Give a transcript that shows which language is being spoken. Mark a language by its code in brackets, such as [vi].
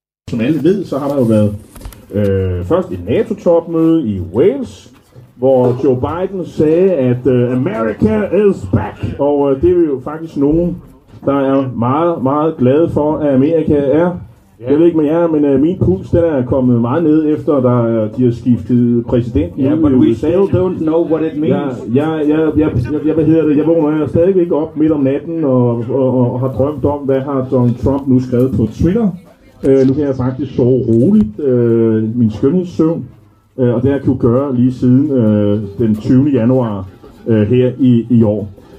[da] Som alle ved, så har der jo været først et NATO-topmøde i Wales, hvor Joe Biden sagde, at [en] America is back. [da] Og det er jo faktisk nogen, der er meget, meget glade for, at Amerika er. Yeah. Jeg ved ikke med jer, men min puls, den er kommet meget ned, efter der de har skiftet præsidenten. [en] Ja, yeah, but we still don't know what it means. [da] Ja, hvad hedder det? Jeg vågner stadig ikke op midt om natten og har drømt om, hvad har Donald Trump nu skrevet på Twitter. Nu kan jeg faktisk sove roligt. Min skønhedssøvn. Og det har jeg kunnet gøre lige siden den 20. januar her i år.